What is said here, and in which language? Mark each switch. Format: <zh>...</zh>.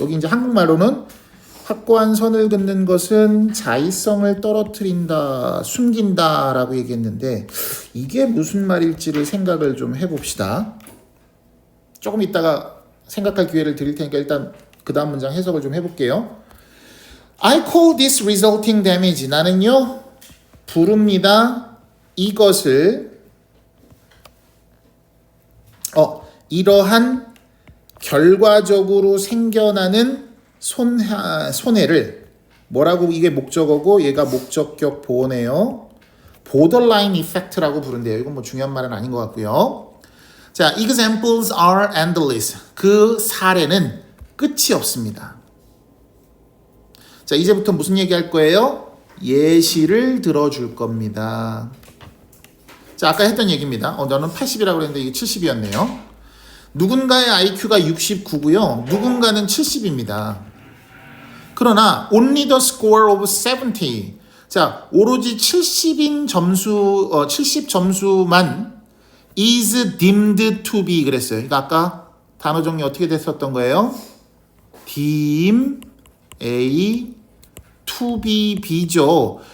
<ko>여기 이제 한국말로는 확고한 선을 긋는 것은 자의성을 떨어뜨린다, 숨긴다 라고 얘기했는데 이게 무슨 말일지를 생각을 좀 해봅시다. 조금 이따가 생각할 기회를 드릴 테니까 일단 그 다음 문장 해석을 좀 해볼게요.</ko> <en>I call this resulting damage.</en> <ko>나는요 부릅니다. 이것을 이러한 결과적으로 생겨나는 손해를 뭐라고 이게 목적어고 얘가 목적격 보어네요. borderline effect라고 부른대요. 이건 뭐 중요한 말은 아닌 것 같고요.</ko> <en>자, examples are endless.</en> <ko>그 사례는 끝이 없습니다. 자, 이제부터 무슨 얘기할 거예요? 예시를 들어줄 겁니다. 자, 아까 했던 얘기입니다. 너는 80이라고 그랬는데 이게 70이었네요. 누군가의 IQ가 69고요. 누군가는 70입니다. 그러나</ko> <en>only the score of 70.</en> <ko>자, 오로지 70인 점수, 70 점수만</ko> <en>is deemed to be</en> <ko>그랬어요. 그러니까 아까 단어 정리 어떻게 됐었던 거예요?</ko> <en>deem A to be B죠.</en>